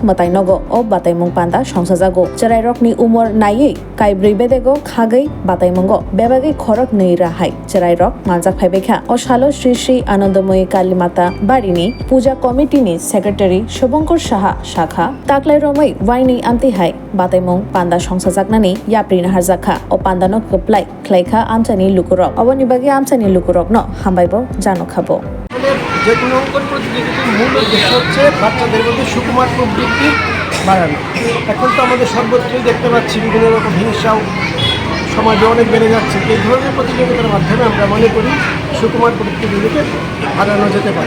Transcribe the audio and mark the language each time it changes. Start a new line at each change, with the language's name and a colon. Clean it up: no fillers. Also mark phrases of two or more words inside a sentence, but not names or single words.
Kok Borok: Mwtaino O Bataimung Panda Swrangchati Cherairokni Umor Naye Kaibri Bedego Khagai Bataimungo Bebagi Khorok Neira Hai Cherairok Manjak Phaibekha Oshalo Shri Anandamayi Kalimata Barini Puja Committee ni Secretary Shobonkor Shaha Shakha Khlairijakkha Waini Amtihai Bataimung Panda Swrangchati Yaprinaharjakha O Pandano Kuplai Khlaika Amchani Lukurok Awonibagi Amchani Lukurokno Hambaibo Jano Khabo
Bangla: যে কোনো অঙ্কন প্রতিযোগিতার মূল উদ্দেশ্য হচ্ছে বাচ্চাদের মধ্যে সুকুমার প্রবৃত্তি বাড়ানো। এখন তো আমাদের সর্বত্রই দেখতে পাচ্ছি বিভিন্ন রকম হিংসাও সমাজে অনেক বেড়ে যাচ্ছে। এই ধরনের প্রতিযোগিতার মাধ্যমে আমরা মনে করি সুকুমার প্রবৃত্তিগুলিকে বাড়ানো যেতে পারে।